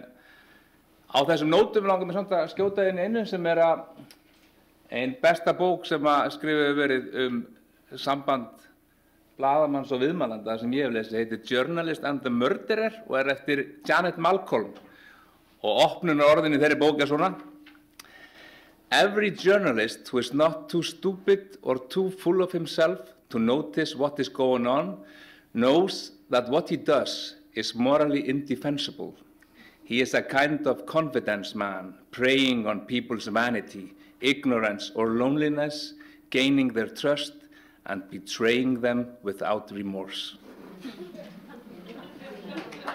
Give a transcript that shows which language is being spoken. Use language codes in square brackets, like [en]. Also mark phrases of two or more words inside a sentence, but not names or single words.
[is] á þessum nótum langar mér samt að skjóta inn einu sem að ein besta bók sem að skrifa verið samband blaðamanns og viðmælanda sem ég hef lesið heitir Journalist and the Murderer og eftir Janet Malcolm og opnunarorðin í þeirri bók svona: [en] Every journalist who is not too stupid or too full of himself to notice what is going on knows that what he does is morally indefensible. He is a kind of confidence man, preying on people's vanity, ignorance or loneliness, gaining their trust and betraying them without remorse.